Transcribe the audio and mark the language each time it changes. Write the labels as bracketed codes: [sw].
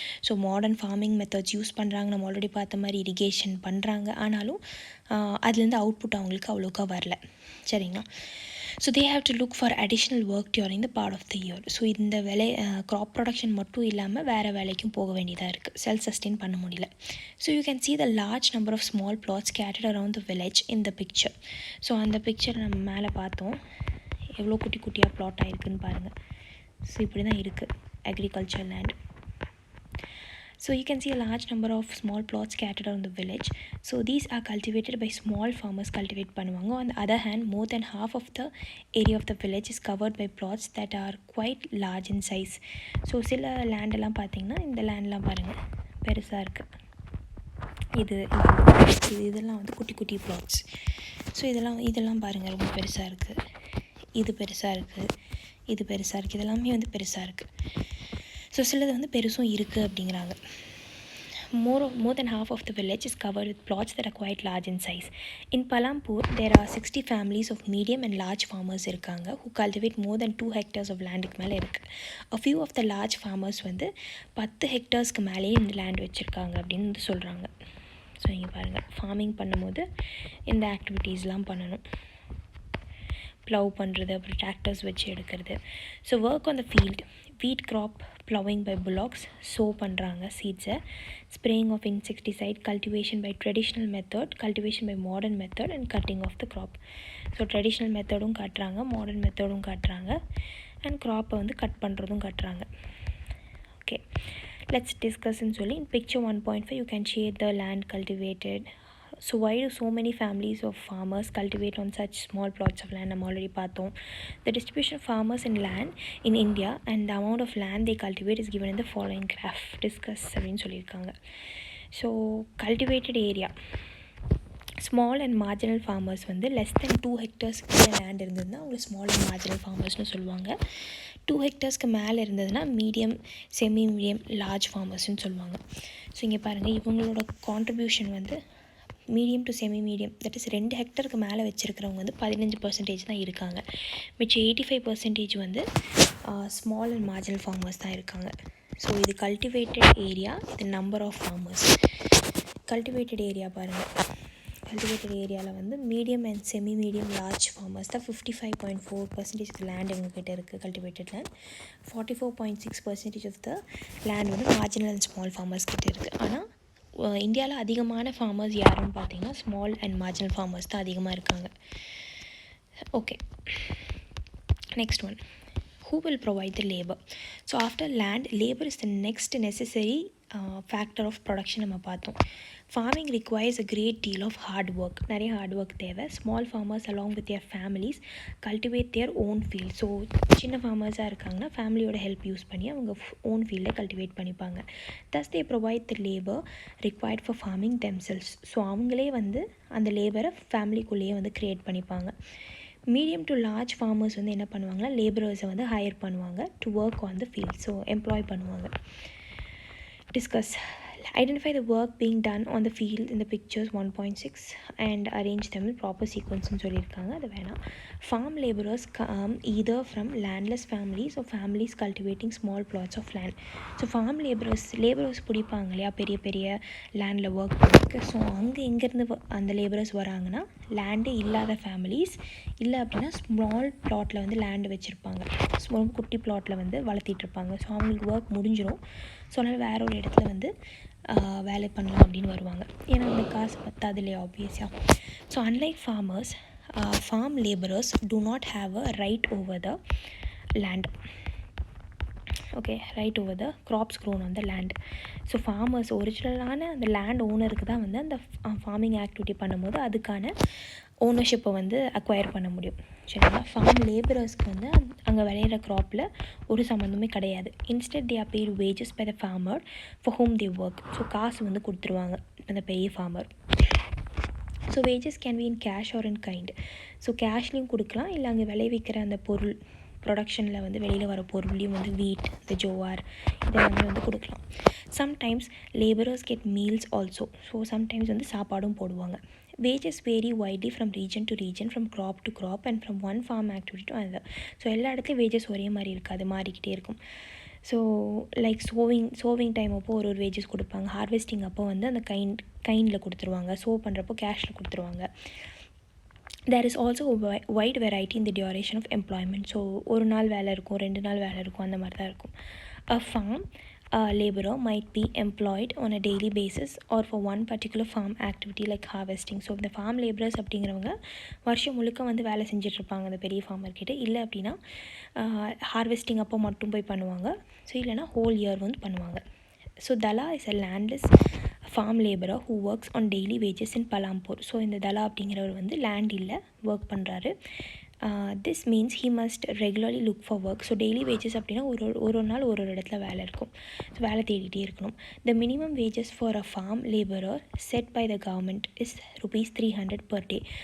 [ta] So modern farming methods use பண்ணுறாங்க, நம்ம already பார்த்த மாதிரி இரிகேஷன் பண்ணுறாங்க, ஆனாலும் அதுலேருந்து அவுட்புட் அவங்களுக்கு அவ்வளோக்கா வரல. சரிங்களா? [en] So they have to look for additional work during the part of the year. [ta] So இந்த க்ராப் ப்ரொடக்ஷன் மட்டும் இல்லாமல் வேறு வேலைக்கும் போக வேண்டியதாக இருக்குது, செல்ஃப் சஸ்டெயின் பண்ண முடியல. [en] So you can see the large number of small plots scattered around the village in the picture. [ta] So அந்த பிக்சர் நம்ம மேலே பார்த்தோம், எவ்வளோ குட்டி குட்டியாக ப்ளாட் ஆகிருக்குன்னு பாருங்கள். ஸோ இப்படி தான் இருக்குது agriculture land. [en] So you can see a large number of small plots scattered around the village. So these are cultivated by small farmers, [ta] cultivate பண்ணுவாங்க. [en] On the other hand, more than half of the area of the village is covered by plots that are quite large in size. [ta] So சில லேண்டெல்லாம் பார்த்தீங்கன்னா, இந்த லேண்ட்லாம் பாருங்கள் பெருசாக இருக்குது. இதெல்லாம் வந்து குட்டி குட்டி plots. ஸோ இதெல்லாம் பாருங்கள் ரொம்ப பெருசாக இருக்குது, இது பெருசாக இருக்குது, இது பெருசாக இருக்குது, இதெல்லாமே வந்து பெருசாக இருக்குது. ஸோ சிலது வந்து பெருசும் இருக்குது அப்படிங்கிறாங்க. [en] More than half of the village is covered with plots that are quite large in size. In Palampur, there are 60 families of medium and large farmers [ta] இருக்காங்க [en] who cultivate more than 2 hectares of landக்கு [ta] மேலே இருக்குது. [en] A few of the large farmers [ta] வந்து 10 hectaresக்கு மேலேயே இந்த land வச்சுருக்காங்க அப்படின்னு வந்து சொல்கிறாங்க. ஸோ இங்கே பாருங்கள், ஃபார்மிங் பண்ணும்போது இந்த ஆக்டிவிட்டீஸ்லாம் பண்ணணும். ப்ளவ் பண்ணுறது, அப்புறம் டிராக்டர்ஸ் வச்சு எடுக்கிறது. [en] so work on the field, wheat crop ploughing by bullocks, [ta] சோ பண்ணுறாங்க சீட்ஸை, [en] Spraying of insecticide, cultivation by traditional method, cultivation by modern method and cutting of the crop. [ta] So traditional மெத்தடும் காட்டுறாங்க, மாடர்ன் மெத்தடும் காட்டுறாங்க, அண்ட் க்ராப்பை வந்து cut பண்ணுறதும் காட்டுறாங்க. [en] Okay, let's டிஸ்கஸ்ன்னு சொல்லி in picture 1.5 you can shade the land cultivated. So why do so many families of farmers cultivate on such small plots of land? [ta] நம்ம already பார்த்தோம். [en] The distribution of farmers in land in India and the amount of land they cultivate is given in the following graph. [ta] Discuss அப்படின்னு சொல்லியிருக்காங்க. So cultivated area, small and marginal farmers வந்து less than 2 ஹெக்டர்ஸ்க்கு land இருந்ததுன்னா அவங்க small and marginal ஃபார்மர்ஸ்னு சொல்லுவாங்க. 2 ஹெக்டர்ஸ்க்கு மேலே இருந்ததுன்னா medium, semi medium, large ஃபார்மர்ஸ்னு சொல்லுவாங்க. So இங்கே பாருங்கள், இவங்களோட கான்ட்ரிபியூஷன் வந்து medium to semi medium, that is 2 ஹெக்டருக்கு மேலே வச்சுருக்கிறவங்க வந்து 15% தான் இருக்காங்க. மிச்சம் 85% வந்து ஸ்மால் அண்ட் மார்ஜினல் ஃபார்மர்ஸ் தான் இருக்காங்க. ஸோ இது கல்டிவேட்டட் ஏரியா, இது number of farmers. Cultivated area பாருங்கள், கல்டிவேட்டட் ஏரியாவில் வந்து medium and semi medium, large farmers தான் 55.4% லேண்ட் இவங்ககிட்ட இருக்குது cultivated land. 44.6% of the land வந்து மார்ஜினல் அண்ட் ஸ்மால் ஃபார்மர்ஸ் கிட்டே இருக்குது. ஆனால் இந்தியாவில் அதிகமான ஃபார்மர்ஸ் யாருன்னு பார்த்தீங்கன்னா ஸ்மால் அண்ட் மார்ஜினல் ஃபார்மர்ஸ் தான் அதிகமாக இருக்காங்க. [en] Okay, next one, who will provide the labor? So after land, labor is the next necessary factor of production. [ta] நம்ம பார்த்தோம். [en] Farming requires a great deal of hard work. [ta] நிறைய hard work தேவை. [en] Small farmers along with their families cultivate their own field. [ta] So சின்ன ஃபார்மர்ஸாக இருக்காங்கன்னா ஃபேமிலியோட help use பண்ணி அவங்க own ஃபீல்டை கல்டிவேட் பண்ணிப்பாங்க. [en] Thus they provide the labor required for farming themselves. [ta] So அவங்களே வந்து அந்த லேபரை ஃபேமிலிக்குள்ளேயே வந்து க்ரியேட் பண்ணிப்பாங்க. மீடியம் டு லார்ஜ் ஃபார்மர்ஸ் வந்து என்ன பண்ணுவாங்கன்னா லேபரர்ஸை வந்து ஹையர் பண்ணுவாங்க [en] To work on the field. [ta] So employee பண்ணுவாங்க. [en] Discuss, identify the work being done on the field இந்த pictures 1.6 and arrange them in proper சீக்வன்ஸ்னு சொல்லியிருக்காங்க. [ta] அது வேணாம். [en] Farm labourers come either from landless families or families cultivating small plots of land. [ta] So form labourers பிடிப்பாங்க இல்லையா பெரிய பெரிய லேண்டில் work பண்ணுறதுக்கு. ஸோ அங்கே எங்கேருந்து அந்த லேபரர்ஸ் வராங்கன்னா லேண்டே இல்லாத ஃபேமிலிஸ், இல்லை அப்படின்னா ஸ்மால் ப்ளாட்டில் வந்து லேண்டு வச்சுருப்பாங்க, ஸ்மால் குட்டி ப்ளாட்டில் வந்து வளர்த்திட்ருப்பாங்க. ஸோ அவங்களுக்கு ஒர்க் முடிஞ்சிடும். ஸோ அதனால் வேற ஒரு இடத்துல வந்து வேலை பண்ணலாம் அப்படின்னு வருவாங்க. ஏன்னா அந்த காசு பத்தாது இல்லையா ஆப்வியஸாக. [en] So unlike farmers, farm laborers do not have a right over the land. Okay, right over the crops grown on the land. [ta] So farmers ஒரிஜினலான அந்த லேண்ட் ஓனருக்கு தான் வந்து அந்த ஃபார்மிங் ஆக்டிவிட்டி பண்ணும்போது அதுக்கான ஓனர்ஷிப்பை வந்து அக்வயர் பண்ண முடியும். சரிங்களா? ஃபார்ம் லேபரர்ஸ்க்கு வந்து அங்கே விளையிற க்ராப்பில் ஒரு சம்மந்தமே கிடையாது. [en] Instead they are paid wages by the farmer for whom they work. [ta] So காசு வந்து கொடுத்துருவாங்க அந்த பெரிய farmer. [en] So wages can be in cash or in kind. [ta] So கேஷ்லேயும் கொடுக்கலாம், இல்லை அங்கே விளைவிக்கிற அந்த பொருள் ப்ரொடக்ஷனில் வந்து வெளியில் வர பொருள்லையும் வந்து வீட், இந்த ஜோவார் இதெல்லாமே வந்து கொடுக்கலாம். [en] Sometimes labourers get meals also. [ta] So sometimes வந்து சாப்பாடும் போடுவாங்க. [en] Wages vary widely from region to region, from crop to crop and from one farm activity to another. [ta] So எல்லா இடத்துலையும் வேஜஸ் ஒரே மாதிரி இருக்காது, மாறிக்கிட்டே இருக்கும். ஸோ லைக் சோவிங் டைம் அப்போ ஒரு வேஜஸ் கொடுப்பாங்க, ஹார்வெஸ்டிங் அப்போ வந்து அந்த கைண்டில் கொடுத்துருவாங்க, பண்ணுறப்போ கேஷில் கொடுத்துருவாங்க. [en] There is also a wide variety in the duration of employment. [ta] So ஒரு நாள் வேலை இருக்கும், 2 நாள் வேலை இருக்கும், அந்த மாதிரி தான் இருக்கும். [en] A farm laborer might be employed on a daily basis or for one particular farm activity like harvesting. [ta] So இந்த ஃபார்ம் லேபரர்ஸ் அப்படிங்கிறவங்க வருஷம் முழுக்க வந்து வேலை செஞ்சிட்ருப்பாங்க அந்த பெரிய ஃபார்மர்கிட்ட. இல்லை அப்படின்னா ஹார்வெஸ்டிங் அப்போ மட்டும் போய் பண்ணுவாங்க. ஸோ இல்லைனா ஹோல் இயர் வந்து பண்ணுவாங்க. [en] So Dala is a landless farm laborer who works on daily wages in Palampur. [ta] So இந்த தலா அப்படிங்கிறவர் வந்து லேண்ட் இல்லை, ஒர்க் பண்ணுறாரு. [en] This means he must regularly look for work. [ta] So daily wages அப்படின்னா ஒரு நாள் ஒரு இடத்துல வேலை இருக்கும். ஸோ வேலை தேடிகிட்டே இருக்கணும். [en] The minimum wages for a farm labourer set by the government is ₹300 per day.